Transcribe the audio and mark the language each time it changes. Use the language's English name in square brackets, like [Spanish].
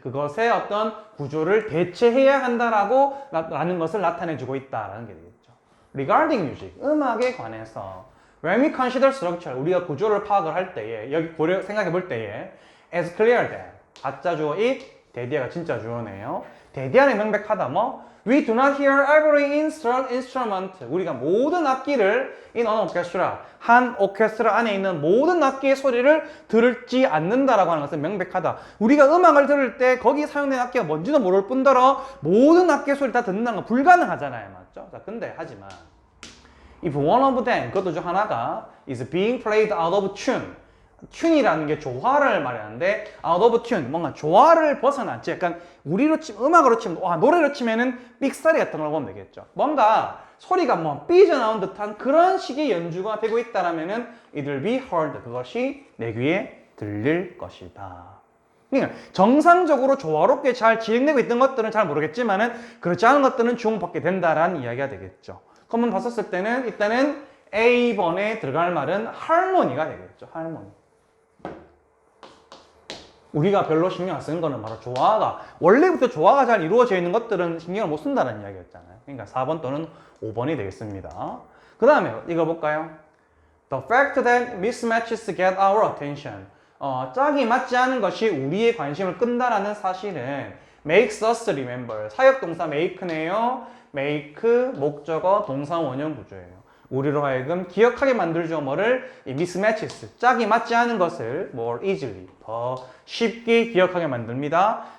[Korean] 그것의 어떤 구조를 대체해야 한다라고 라는 것을 나타내주고 있다라는 게 되겠죠. [English] Regarding music. [Korean] 음악에 관해서. [English] When we consider structure. [Korean] 우리가 구조를 파악을 할 때에, 여기 생각해 볼 때에, [English] as clear that. [Korean] 가짜 주어 it. 데디아가 진짜 주어네요. 데디아는 명백하다. 뭐? [English] We do not hear every instrument. [Korean] 우리가 모든 악기를 [English] in an orchestra, [Korean] 한 오케스트라 안에 있는 모든 악기의 소리를 들지 않는다라고 하는 것은 명백하다. 우리가 음악을 들을 때 거기 사용된 악기가 뭔지도 모를 뿐더러 모든 악기의 소리를 다 듣는다는 건 불가능하잖아요. 맞죠? 자, 근데 하지만 [English] if one of them, [Korean] 그것도 중 하나가 [English] is being played out of tune. [Korean] 튠이라는 게 조화를 말하는데 [English] out of tune, [Korean] 뭔가 조화를 벗어났지. 약간 우리로 치면, 음악으로 치면, 노래로 치면은 삑사리 같은 걸 보면 되겠죠. 뭔가 소리가 뭐 삐져나온 듯한 그런 식의 연주가 되고 있다라면은 [English] it will be heard, [Korean] 그것이 내 귀에 들릴 것이다. 그러니까 정상적으로 조화롭게 잘 진행되고 있던 것들은 잘 모르겠지만은 그렇지 않은 것들은 주목받게 된다라는 이야기가 되겠죠. 그러면 봤었을 때는 일단은 A번에 들어갈 말은 할모니가 되겠죠. 할모니. 우리가 별로 신경 안 쓰는 거는 바로 조화가, 원래부터 조화가 잘 이루어져 있는 것들은 신경을 못 쓴다는 이야기였잖아요. 그러니까 4번 또는 5번이 되겠습니다. 그 다음에 읽어볼까요? [English] The fact that mismatches get our attention. [Korean] 짝이 맞지 않은 것이 우리의 관심을 끈다라는 사실은 [English] makes us remember. [Korean] 사역동사 make네요. make, 목적어, 동사 원형 구조예요. 우리로 하여금 기억하게 만들죠. 뭐를? 이 mismatches, 짝이 맞지 않은 것을 [English] more easily, [Korean] 더 쉽게 기억하게 만듭니다.